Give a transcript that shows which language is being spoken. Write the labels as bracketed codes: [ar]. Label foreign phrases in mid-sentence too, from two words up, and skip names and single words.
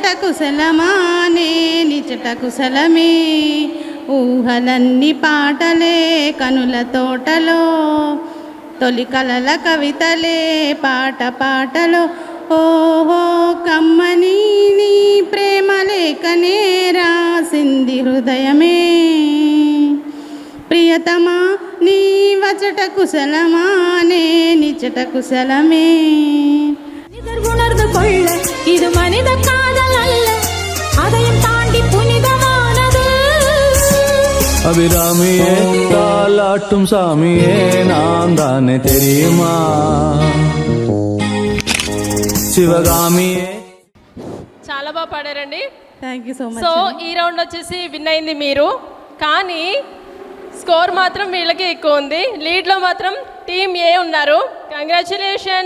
[te] కుశలమా నే నిచట కుశలమే, ఊహలన్నీ పాటలే కనుల తోటలో, తొలి కలల కవితలే పాట పాటలో, ఓహో కమ్మని నీ ప్రేమ లేఖనే రాసింది హృదయమే, ప్రియతమా నీ వచట కుశలమా నే నిచట కుశలమే. [ta] உணர்ந்து கொள்ள இது மனித காதல் அல்ல, அதையும் தாண்டி புனிதமானது. அபிராமியே தாலாட்டும் சாமியே நான் தானே தெரியுமா, శివగామియే. [te] చాలా బాగా పాడారండి. [en] Thank you so much. [te] సో ఈ రౌండ్ వచ్చేసి విన్ అయింది మీరు, కానీ స్కోర్ మాత్రం వీళ్ళకి ఎక్కువ ఉంది. లీడ్లో మాత్రం టీమ్ ఏ ఉన్నారు. కంగ్రాచులేషన్స్.